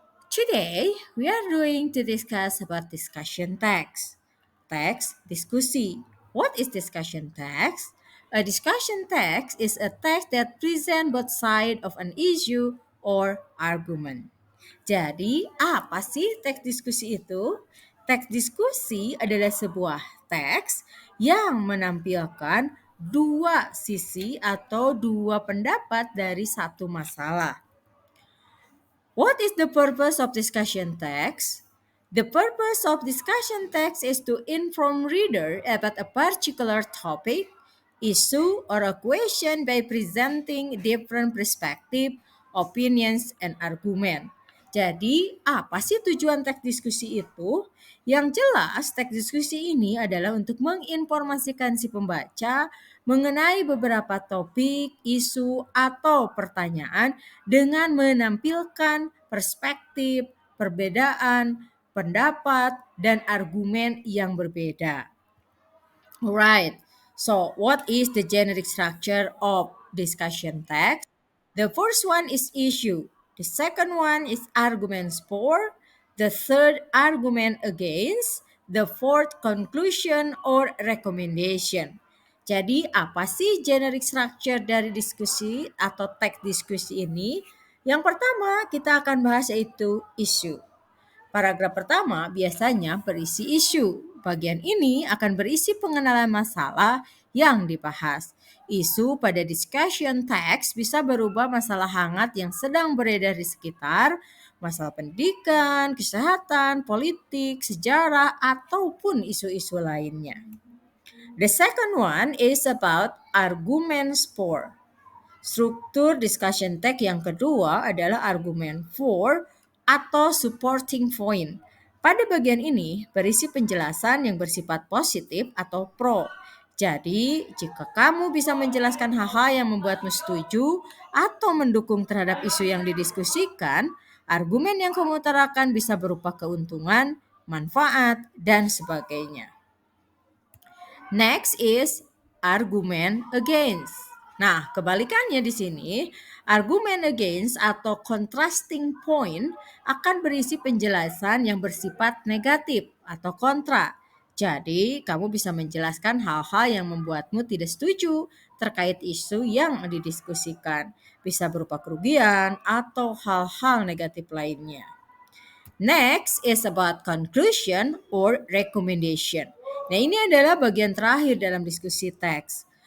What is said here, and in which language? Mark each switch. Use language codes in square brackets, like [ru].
[en] Today we are going to discuss about discussion text. [id] Text diskusi. [en] What is discussion text? A discussion text is a text that present both side of an issue or argument. [id] Jadi, apa sih teks diskusi itu? Teks diskusi adalah sebuah teks yang menampilkan dua sisi atau dua pendapat dari satu masalah. [en] What is the purpose of discussion text? The purpose of discussion text is to inform reader about a particular topic, issue, or a question by presenting different perspective, opinions, and argument. [id] Jadi, apa sih tujuan teks diskusi itu? Yang jelas, teks diskusi ini adalah untuk menginformasikan si pembaca mengenai beberapa topik, isu, atau pertanyaan dengan menampilkan perspektif, perbedaan, pendapat, dan argumen yang berbeda. [en] Alright, so what is the generic structure of discussion text? The first one is issue. The second one is arguments for. The third argument against. The fourth conclusion or recommendation. [id] Jadi apa sih generic structure dari diskusi atau teks diskusi ini? Yang pertama kita akan bahas yaitu issue. Paragraf pertama biasanya berisi isu. Bagian ini akan berisi pengenalan masalah yang dibahas. Isu pada discussion text bisa berubah masalah hangat yang sedang beredar di sekitar, masalah pendidikan, kesehatan, politik, sejarah, ataupun isu-isu lainnya. [en] The second one is about arguments for. [id] Struktur discussion text yang kedua adalah argumen for atau supporting point. Pada bagian ini berisi penjelasan yang bersifat positif atau pro. Jadi, jika kamu bisa menjelaskan hal-hal yang membuatmu setuju atau mendukung terhadap isu yang didiskusikan, argumen yang kamu utarakan bisa berupa keuntungan, manfaat, dan sebagainya. [en] Next is argument against. [id] Nah, kebalikannya di sini, argument against atau contrasting point akan berisi penjelasan yang bersifat negatif atau kontra. Jadi, kamu bisa menjelaskan hal-hal yang membuatmu tidak setuju terkait isu yang didiskusikan. Bisa berupa kerugian atau hal-hal negatif lainnya. [en] Next is about conclusion or recommendation. [id] Nah, ini adalah bagian terakhir dalam diskusi teks.